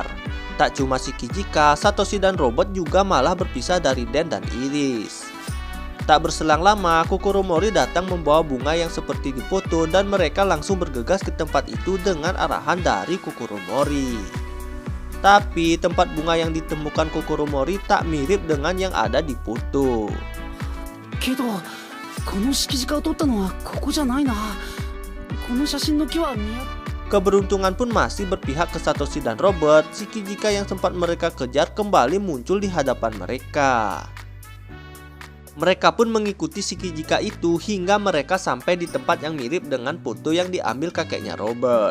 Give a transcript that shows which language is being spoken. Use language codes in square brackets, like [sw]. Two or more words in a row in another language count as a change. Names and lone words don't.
[id] Tak cuma si Kijika, Satoshi dan Robert juga malah berpisah dari Den dan Iris. Tak berselang lama, Kukuromori datang membawa bunga yang seperti di foto dan mereka langsung bergegas ke tempat itu dengan arahan dari Kukuromori. Tapi tempat bunga yang ditemukan Kukuromori tak mirip dengan yang ada di foto. [ja] Kedo, この敷地を撮ったのはここじゃないな。この写真の木は見当たらない。 [id] Keberuntungan pun masih berpihak ke Satoshi dan Robert. Si Kijika yang sempat mereka kejar kembali muncul di hadapan mereka. Mereka pun mengikuti si Kijika itu hingga mereka sampai di tempat yang mirip dengan foto yang diambil kakeknya Robert.